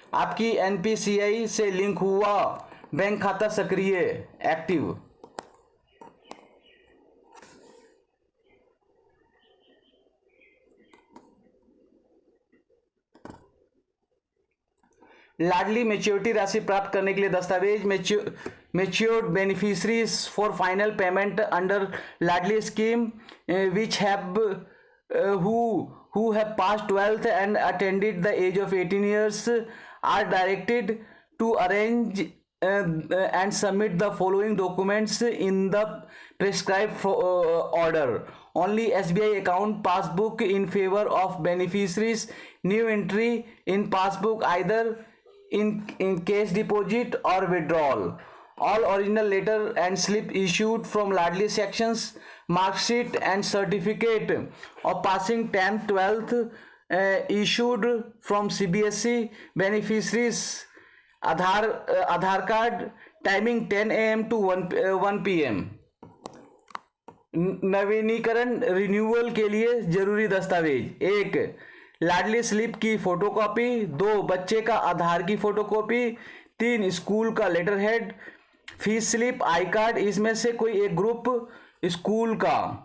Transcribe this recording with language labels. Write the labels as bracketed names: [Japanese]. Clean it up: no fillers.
[Hindi] आपकी NPCI से link हुआ बैंक खाता सक्रिय एक्टिव. लाडली मैच्योरिटी राशि प्राप्त करने के लिए दस्तावेज. [English] Matured beneficiaries for final payment under Ladli scheme which have who have passed 12th and attended the age of 18 years are directed to arrange and submit the following documents in the prescribed order. Only SBI account passbook in favor of beneficiaries. New entry in passbook, either in cash deposit or withdrawal. All original letter and slip issued from Ladli sections. Mark sheet and certificate of passing 10th 12th issued from CBSE. Beneficiaries Aadhaar card timing 10 AM to 1 PM. [Hindi] नवीनीकरण renewal के लिए जरूरी दस्तावेज. 1 लाडली slip की photocopy, 2 बच्चे का आधार की photocopy, 3 school का letter head fees slip, I card इसमें से कोई एक ग्रुप स्कूल का.